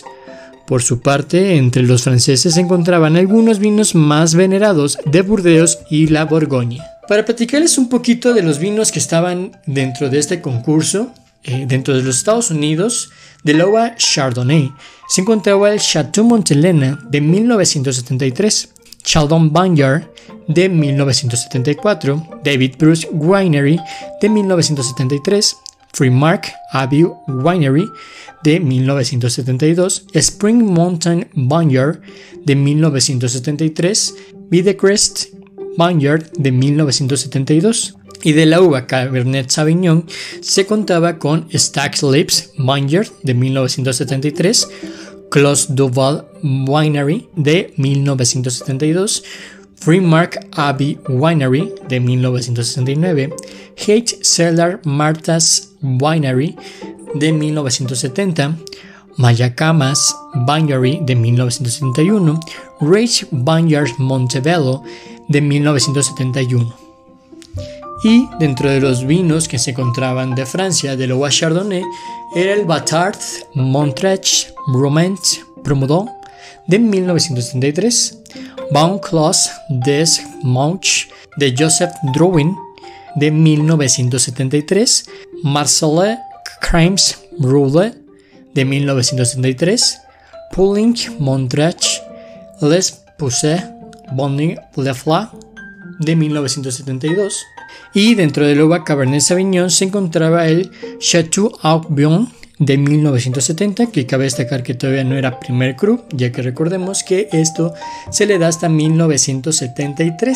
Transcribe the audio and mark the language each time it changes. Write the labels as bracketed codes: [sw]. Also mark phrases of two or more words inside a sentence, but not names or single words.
[es] Por su parte, entre los franceses se encontraban algunos vinos más venerados de Burdeos y la Borgoña. Para platicarles un poquito de los vinos que estaban dentro de este concurso, dentro de los Estados Unidos, de la uva Chardonnay, se encontraba el Chateau Montelena de 1973, Chandon Vineyard de 1974, David Bruce Winery de 1973, Freemark Abbey Winery de 1972, Spring Mountain Vineyard de 1973, Videcrest Vineyard de 1972. Y de la uva Cabernet Sauvignon se contaba con Stags Leaps Vineyard de 1973, Clos Duval Winery de 1972, Freemark Abbey Winery de 1969, H. Cellar Martha's Winery de 1970, Mayacamas Winery de 1971, Rage Vineyard Montebello de 1971. Y dentro de los vinos que se encontraban de Francia de la uva Chardonnay era el Batard Montrach Romance Promoudon de 1973, Vaucluse des Mouches de Joseph Drouin de 1973, Marcelle Crimes Roule de 1973, Poulenc Montrach Les Poussets Bonny Lefla de 1972. Y dentro de la uva Cabernet Sauvignon se encontraba el Chateau Haut-Brion de 1970, que cabe destacar que todavía no era primer cru, ya que recordemos que esto se le da hasta 1973.